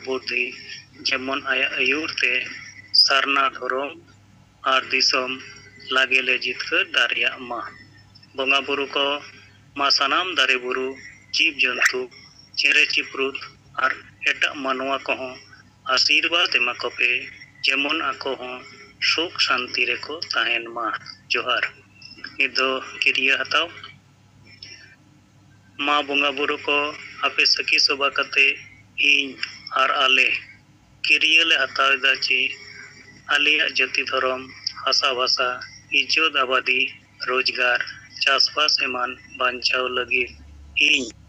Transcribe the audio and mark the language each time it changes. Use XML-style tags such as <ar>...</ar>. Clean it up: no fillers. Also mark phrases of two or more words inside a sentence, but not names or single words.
<sat>बुद्धि जेमन आया आयुर ते सारना धर्म और दिसम लागे ले जितकर दारिया मा बोंगा बुरु को मा सनाम दारे बुरु जीव जंतु चेरे चिप्रुत और एटा मानवा को आशीर्वाद एमा को पे जेमन आको सुख शांति रे को तहन मा जोहार निदो किरिया हताव मा बोंगा बुरु को आपे सखी सोबा कते इन और आले किरिया ले हताव दा ची आलिया जाति धर्म हासा भाषा इज्जत आबादी रोजगार चासबास एमान बांचाव लगी इन</sat>